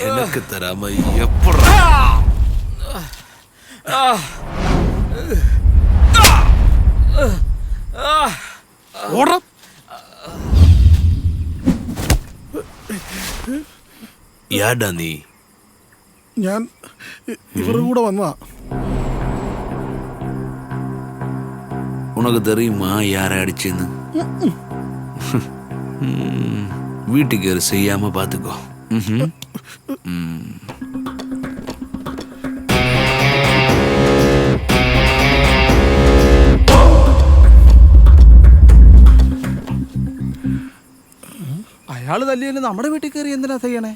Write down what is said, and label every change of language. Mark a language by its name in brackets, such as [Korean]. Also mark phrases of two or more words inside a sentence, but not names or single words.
[Malayalam] നിനക്ക് തരാമ എപ്പോഴാ ഓടാ. [Tamil] யாடா நீ [Malayalam] ഞാൻ ഇവരുടെ കൂടെ വന്നതാ. [Tamil] உனக்கு தெரியுமா யாரை அடிச்சேன்னு வீட்டுக்கு ஒரு செய்யாம பாத்துக்கோ. [Malayalam] അയാള് തല്ലിയല്ലേ നമ്മുടെ വീട്ടിൽ കയറി എന്തിനാ ചെയ്യണേ?